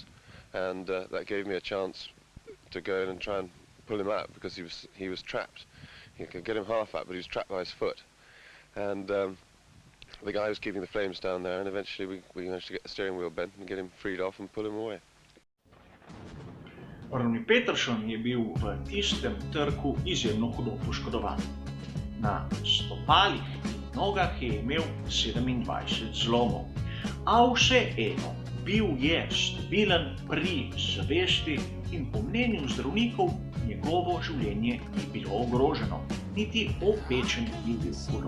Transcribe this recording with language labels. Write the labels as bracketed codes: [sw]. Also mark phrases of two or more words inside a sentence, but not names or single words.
[en] And that gave me a chance to go in and try and pull him out because he was trapped. You could get him half out, but he was trapped by his foot. And the guy was keeping the flames down there, and eventually we managed to get the steering wheel bent and get him freed off and pull him away. [sl] Ronnie Peterson je bil v tistem trku izjemno hudo poškodovan. Na stopalih in nogah je imel 27 zlomov, a vseeno bil je stabilen pri zavesti in po mnenju zdravnikov njegovo življenje ni bilo ogroženo, niti opečen ni bil hudo.